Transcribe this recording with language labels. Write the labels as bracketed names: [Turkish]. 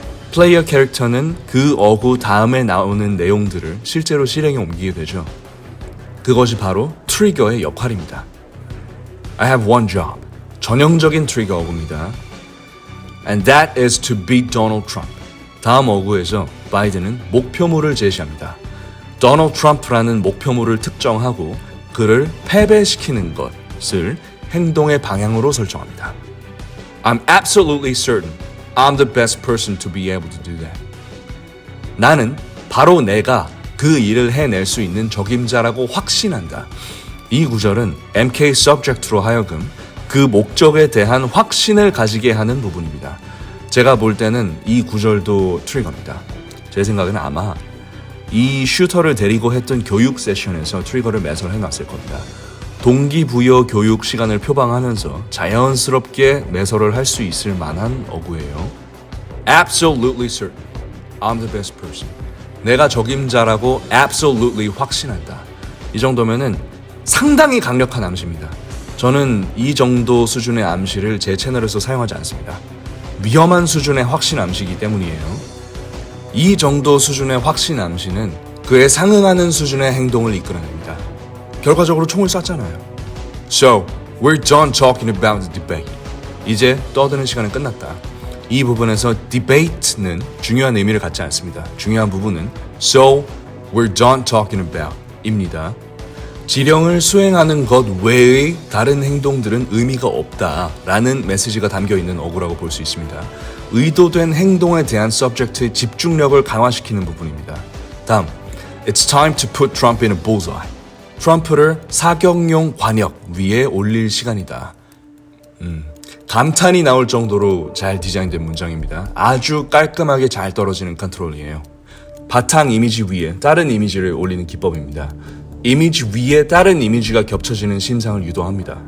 [Korean] 플레이어 캐릭터는 그 어구 다음에 나오는 내용들을 실제로 실행에 옮기게 되죠. 그것이 바로 트리거의 역할입니다. [English] I have one job. [Korean] 전형적인 트리거 어구입니다. [English] And that is to beat Donald Trump. [Korean] 다음 어구에서 바이든은 목표물을 제시합니다. Donald Trump라는 목표물을 특정하고 그를 패배시키는 것을 행동의 방향으로 설정합니다. [English] I'm absolutely certain I'm the best person to be able to do that. [Korean] 나는 바로 내가 그 일을 해낼 수 있는 적임자라고 확신한다. 이 구절은 MK subject로 하여금 그 목적에 대한 확신을 가지게 하는 부분입니다. 제가 볼 때는 이 구절도 트리거입니다. 제 생각은 아마 이 슈터를 데리고 했던 교육 세션에서 트리거를 매설해놨을 겁니다. 동기부여 교육 시간을 표방하면서 자연스럽게 매설을 할 수 있을 만한 어구예요. [English] Absolutely certain. I'm the best person. [Korean] 내가 적임자라고 absolutely 확신한다. 이 정도면은 상당히 강력한 암시입니다. 저는 이 정도 수준의 암시를 제 채널에서 사용하지 않습니다. 위험한 수준의 확신 암시이기 때문이에요. 이 정도 수준의 확신 암시는 그에 상응하는 수준의 행동을 이끌어냅니다. 결과적으로 총을 쐈잖아요. [English] So, we're done talking about the debate. [Korean] 이제 떠드는 시간은 끝났다. 이 부분에서 debate는 중요한 의미를 갖지 않습니다. 중요한 부분은 [English] So, we're done talking about [Korean] 입니다. 지령을 수행하는 것 외의 다른 행동들은 의미가 없다라는 메시지가 담겨있는 어구라고 볼 수 있습니다. 의도된 행동에 대한 subject의 집중력을 강화시키는 부분입니다. 다음, [English] It's time to put Trump in a bullseye. [Korean] 트럼프를 사격용 관역 위에 올릴 시간이다. 감탄이 나올 정도로 잘 디자인된 문장입니다. 아주 깔끔하게 잘 떨어지는 컨트롤이에요. 바탕 이미지 위에 다른 이미지를 올리는 기법입니다. 이미지 위에 다른 이미지가 겹쳐지는 심상을 유도합니다.